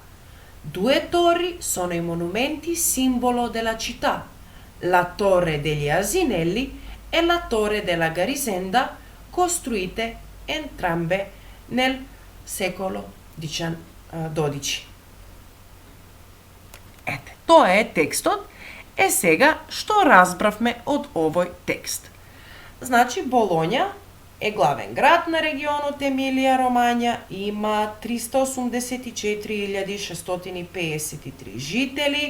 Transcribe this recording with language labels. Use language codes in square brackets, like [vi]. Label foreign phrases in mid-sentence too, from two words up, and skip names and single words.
[it] Due torri sono i monumenti simbolo della città, la Torre degli Asinelli e la Torre della Garisenda, costruite entrambe nel secolo XII. [mk] Ете, тоа е текстот. Е сега, што разбравме од овој текст? Значи, Болоња е главен град на регионот Емилија-Ромања, има 384.653 жители.